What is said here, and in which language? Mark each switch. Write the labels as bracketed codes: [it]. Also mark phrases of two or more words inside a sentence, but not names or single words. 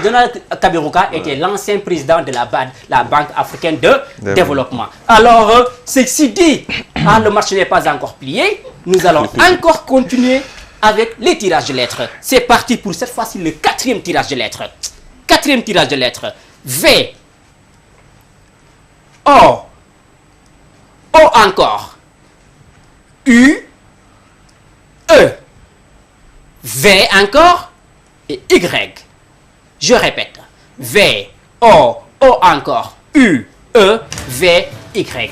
[fr] Donald Kaberuka était l'ancien président de la BAD, la Banque africaine de développement. Alors, ceci dit, le match n'est pas encore plié. Nous allons encore continuer avec les tirages de lettres. C'est parti pour cette fois-ci le 4e tirage de lettres. 4e tirage de lettres. V. O. O encore. U. E. V encore. Et Y. Je répète. V. O. O encore. U. E. V. Y.